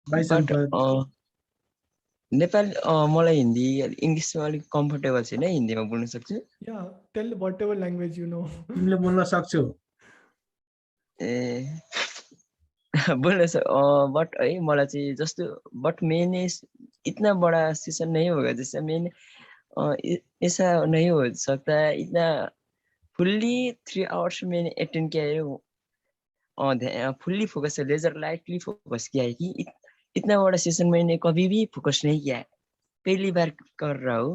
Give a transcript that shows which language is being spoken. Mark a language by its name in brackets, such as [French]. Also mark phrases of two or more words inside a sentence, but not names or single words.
[English] Bye, But Sampath. [Nepali] नेपाल मलाई हिन्दी इङ्ग्लिसमा अलिक कम्फर्टेबल छैन, हिन्दीमा बोल्न सक्छु। [English] Yeah, tell whatever language you know. [Nepali] तिमीले बोल्न सक्छौ? ए बोल्न बट है मलाई चाहिँ जस्तो [Hindi] बट मैंने इतना बड़ा सेशन नहीं होगा जैसे मैंने ऐसा नहीं हो सकता इतना [English] fully 3 hours [Hindi] मैंने अटेंड किया है, [English] fully focus [Hindi] है, लेजर लाइटली फोकस किया है कि इतना बड़ा सेशन मैंने कभी भी फोकस नहीं किया है, पहली बार कर रहा हूँ।